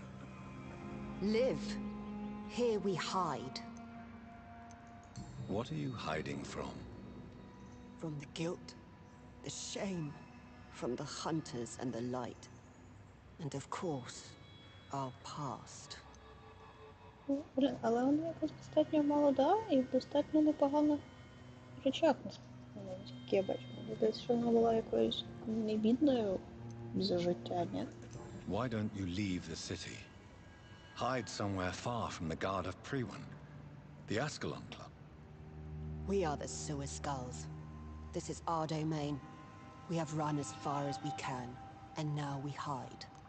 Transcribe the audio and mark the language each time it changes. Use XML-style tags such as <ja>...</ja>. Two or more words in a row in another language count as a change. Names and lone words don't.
<en>Live. Here we hide. What are you hiding from? From the guilt, the shame, from the hunters and the light. And of course, our past.</en> <uk>Блін, але вона якось достатньо молода і в достатньо непоганих речах, наскільки я бачу. Мені здається, що вона була якоюсь небідною за життя, ні?</uk> <en>Why don't you leave the city? Hide somewhere far from the guard of Priwen, the Ascalon Club. We are the Sewer Skulls. This is our domain. We have run as far as we can, and now we hide.</en>